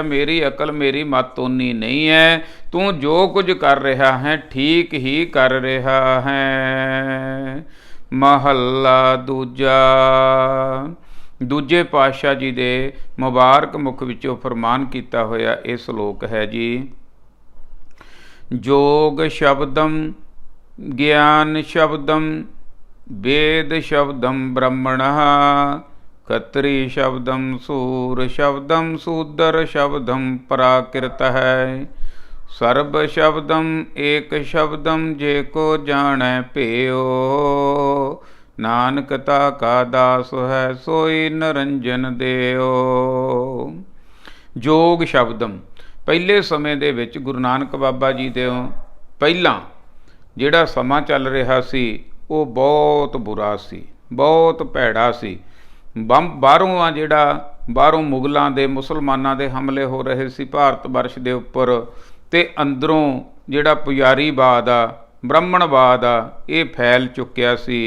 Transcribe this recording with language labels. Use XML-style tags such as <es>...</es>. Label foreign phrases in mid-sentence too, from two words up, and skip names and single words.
<pa>ਮੇਰੀ ਅਕਲ ਮੇਰੀ ਮਤ ਓਨੀ ਨਹੀਂ ਹੈ, ਤੂੰ ਜੋ ਕੁਝ ਕਰ ਰਿਹਾ ਹੈ ਠੀਕ ਹੀ ਕਰ ਰਿਹਾ ਹੈ। ਮਹੱਲਾ ਦੂਜਾ। ਦੂਜੇ ਪਾਤਸ਼ਾਹ ਜੀ ਦੇ ਮੁਬਾਰਕ ਮੁਖ ਵਿੱਚੋਂ ਫਰਮਾਨ ਕੀਤਾ ਹੋਇਆ ਇਹ ਸ਼ਲੋਕ ਹੈ ਜੀ। ਜੋਗ ਸ਼ਬਦਮ ਗਿਆਨ ਸ਼ਬਦਮ, ਵੇਦ ਸ਼ਬਦਮ ਬ੍ਰਹਮਣਹ, ਖਤ੍ਰੀ ਸ਼ਬਦਮ ਸੂਰ ਸ਼ਬਦਮ ਸ਼ੂਦ੍ਰ ਸ਼ਬਦਮ ਪ੍ਰਾਕ੍ਰਿਤਹ, ਸਰਵ ਸ਼ਬਦਮ ਏਕ ਸ਼ਬਦਮ ਜੇ ਕੋ ਜਾਣੈ ਪੇਯੋ, ਨਾਨਕ ਤਾਕਾ ਦਾਸ ਹੈ ਸੋਈ ਨਿਰੰਜਨ ਦੇਓ। ਜੋਗ ਸ਼ਬਦਮ, ਪਹਿਲੇ ਸਮੇਂ ਦੇ ਵਿੱਚ ਗੁਰੂ ਨਾਨਕ ਬਾਬਾ ਜੀ ਦੇ ਪਹਿਲਾਂ ਜਿਹੜਾ ਸਮਾਂ ਚੱਲ ਰਿਹਾ ਸੀ ਉਹ ਬਹੁਤ ਬੁਰਾ ਸੀ, ਬਹੁਤ ਭੈੜਾ ਸੀ। ਬਾਹਰੋਂ ਆ ਜਿਹੜਾ ਬਾਹਰੋਂ ਮੁਗਲਾਂ ਦੇ ਮੁਸਲਮਾਨਾਂ ਦੇ ਹਮਲੇ ਹੋ ਰਹੇ ਸੀ ਭਾਰਤ ਵਰਸ਼ ਦੇ ਉੱਪਰ, ਅਤੇ ਅੰਦਰੋਂ ਜਿਹੜਾ ਪੁਜਾਰੀਵਾਦ ਆ, ਬ੍ਰਾਹਮਣਵਾਦ ਆ, ਇਹ ਫੈਲ ਚੁੱਕਿਆ ਸੀ।</pa>